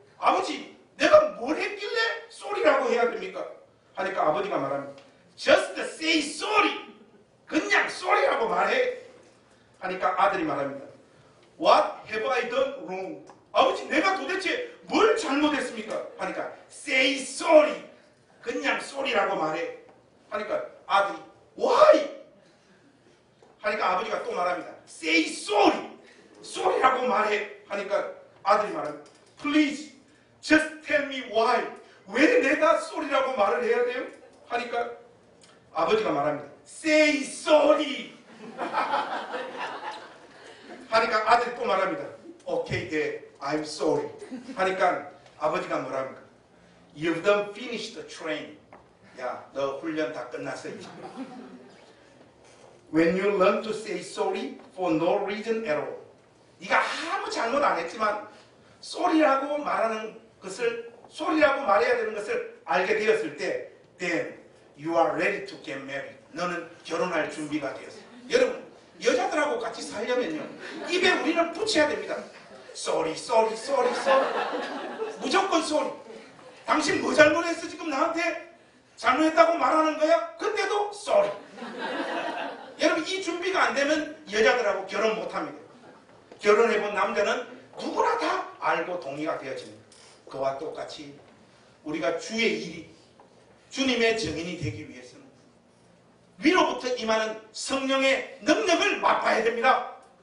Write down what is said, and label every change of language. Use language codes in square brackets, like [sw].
[ko] 아버지, 내가 뭘 했길래 sorry라고 해야 됩니까? 하니까 아버지가 말합니다. [en] Just say sorry. [ko] 그냥 sorry라고 말해. 하니까 아들이 말합니다. [en] What have I done wrong? [ko] 아버지, 내가 도대체 뭘 잘못했습니까? 하니까 [en] say sorry. [ko] 그냥 sorry라고 말해. 하니까 아들이 [en] why? [ko] 하니까 아버지가 또 말합니다. [en] say sorry. [ko] sorry라고 말해. 하니까 아들이 말합니다. [en] Please, just tell me why. [ko] 왜 내가 sorry라고 말을 해야 돼요? 하니까 아버지가 말합니다. [en] Say sorry. [ko] 하니까 아들이 또 말합니다. [en] Okay, Dad, I'm sorry. [ko] 하니까 아버지가 뭐랍니까? [en] You've done finished the train. [ko] 야, 너 훈련 다 끝났어 이제. [en] When you learn to say sorry for no reason at all. [ko] 네가 아무 잘못 안 했지만 sorry라고 말하는 것을 sorry라고 말해야 되는 것을 알게 되었을 때 [en] then you are ready to get married. [ko] 너는 결혼할 준비가 되었어. 여러분, 여자들하고 같이 살려면요 입에 우리는 붙여야 됩니다. [en] sorry, sorry, sorry, sorry. [ko] 무조건 sorry. 당신 뭐 잘못했어? 지금 나한테 잘못했다고 말하는 거야? 그때도 sorry. 여러분, 이 준비가 안 되면 여자들하고 결혼 못합니다. 결혼해본 남자는 누구나 다 알고 동의가 되어집니다. 그와 똑같이 우리가 주의 일이 주님의 증인이 되기 위해서는 위로부터 임하는 성령의 능력을 맛봐야 됩니다.